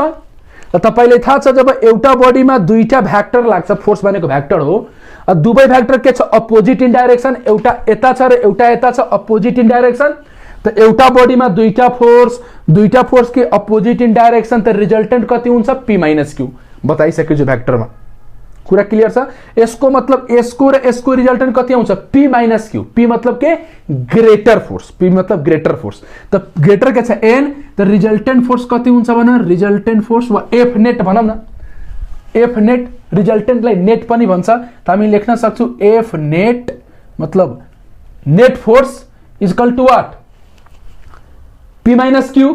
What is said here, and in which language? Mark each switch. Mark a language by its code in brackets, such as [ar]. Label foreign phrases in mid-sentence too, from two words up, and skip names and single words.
[ne] र तपाईलाई थाहा छ जब एउटा बडीमा 2टा भ्याक्टर लाग्छ, फोर्स भनेको भ्याक्टर हो, दुवै भ्याक्टर के छ, [en] opposite in direction, [ne] एउटा यता छ र एउटा यता छ, [en] opposite in direction. [ne] त एउटा बडीमा 2टा फोर्स के [en] opposite in direction, [ne] त रिजल्टेन्ट कति हुन्छ, [en] P minus Q. [ne] बताइसक्यो जो भ्याक्टरमा, कुरा क्लियर छ। यसको मतलब यसको र यसको रिजल्टेन्ट कति आउँछ, [en] P minus Q. [ne] पी मतलब के, [en] greater force, [ne] पी मतलब [en] greater force. [ne] त ग्रेटर के छ, एन, त [en] resultant force [ne] कति हुन्छ भन, [en] resultant force [ne] वा [en] F net [ne] भनौँ न, [en] F net. [ne] रिजल्टेन्टलाई नेट पनि भन्छ, त हामी लेख्न सक्छौँ [en] F net [ne] मतलब [en] net force is equal to what, P minus Q.